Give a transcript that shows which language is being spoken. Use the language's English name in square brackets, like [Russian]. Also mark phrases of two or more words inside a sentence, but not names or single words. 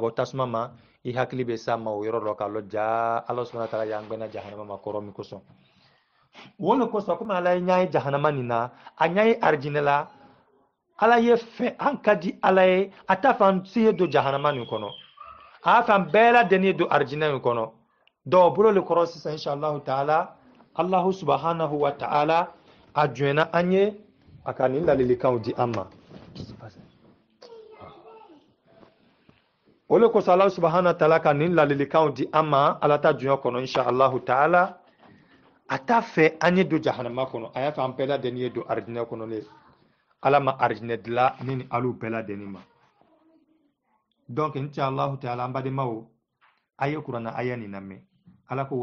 [Bambara] bɔ tasuma ma i hakili bɛ s'a ma o yɔrɔ dɔ k'a lɔ ja ala [Arabic] subhanahu wa ta'ala [Bambara] y'an gbɛna jahanama ma kɔrɔ min kosɔn o le kosɔn komi ala ye ɲa ye jahanama nin na a ɲa ye arijinɛ la ala ye fɛn an ka di ala ye a t'a fɛ an si ye don jahanama nin kɔnɔ a y'a fɛ an bɛɛ lajɛlen ye don arijinɛ nin kɔnɔ donc o bolo le kɔrɔ sisan [Arabic] inshallahu taala allahu subhanahu wa ta'ala [Bambara] a jɔnna an ye a ka nin ladilikanw di an ma o le kosɔn [Arabic] allahu subhanahu wa ta'ala [Bambara] ka nin ladilikanw di an ma ala ta jɔnya kɔnɔ [Arabic] inshallahu taala [Bambara] a t'a fɛ an ye don jahanama kɔnɔ a y'a fɛ an bɛɛ lajɛlen ye don arijinɛ kɔnɔ le ala ma arijinɛ dila ne ni alu bɛɛ lajɛlen ma donc [Arabic] inshallahu taala [Bambara] an badenmaw a ye kuranna aya nin lamɛn ala ko